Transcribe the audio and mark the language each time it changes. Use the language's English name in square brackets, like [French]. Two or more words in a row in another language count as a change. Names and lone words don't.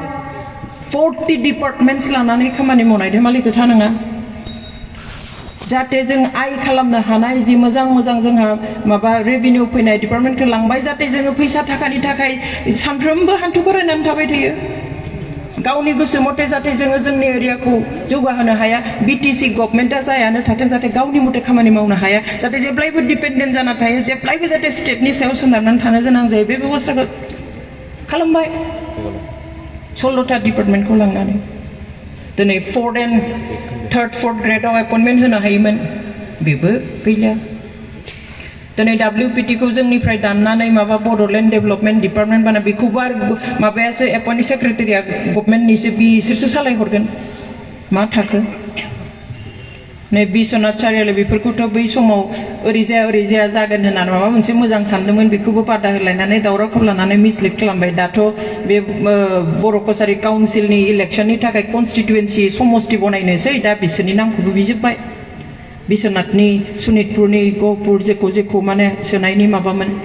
[Bodo] 40 डिपार्टमेन्ट्स लानानै खामानि मावनाय धेमालि खोथा नङा जाहाथे जों आय खालामनो हानाय जि मोजां मोजां जोंहा माबा रेभिनिउ फैनाय डिपार्टमेन्टखौ लांबाय जाहाथे जोङो फैसा थाखानि थाखाय सानफ्रोमबो हान्थु खरायनानै थाबाय थायो गावनि गोसो मथे जाहाथे जोङो जोंनि एरियाखौ जौगाहोनो हाया BTC गभर्नमेन्टआ जायानो थाथों जाहाथे गावनि मथे खामानि मावनो हाया जाहाथे जेब्लायबो डिपेन्डेन्ट जाना थायो जेब्लायबो जाहाथे स्टेटनि सायाव सोनारनानै थानो गोनां जायो बे बेबस्थाखौ खालामबाय 16टा डिपार्टमेन्टखौ लांनानै दिनै 4th and 3rd 4th ग्रेडआव एपइन्टमेन्ट होनो हायोमोन बेबो गैला दिनै WPT खौ जोंनिफ्राय दाननानै माबा बड'लेण्ड डेभेलपमेन्ट डिपार्टमेन्ट बाना बेखौबो आरो माबायासो एपइन्ट सेक्रेटारिया गभर्नमेन्टनिसो बिसोरसो सालायहरगोन मा थाखो नै बिश्वनाथ सारियालि बेफोरखौथ' बै समाव ओरैजाया जागोन होननानै माबा मोनसे मोजां सानदोंमोन बेखौबो बादा होलायनानै दावरावखौ लानानै मिसलिड खालामबाय दाथ' बे बर' कसारि काउन्सिलनि इलेक्शननि थाखाय कनस्टिटुवेन्सि समस्ति बनायनोसै दा बिसोरनि नामखौबो बिजोब्बाय बिश्वनाथनि सनितपुरनि गहपुर जेखौ माने सोनायनि माबामोन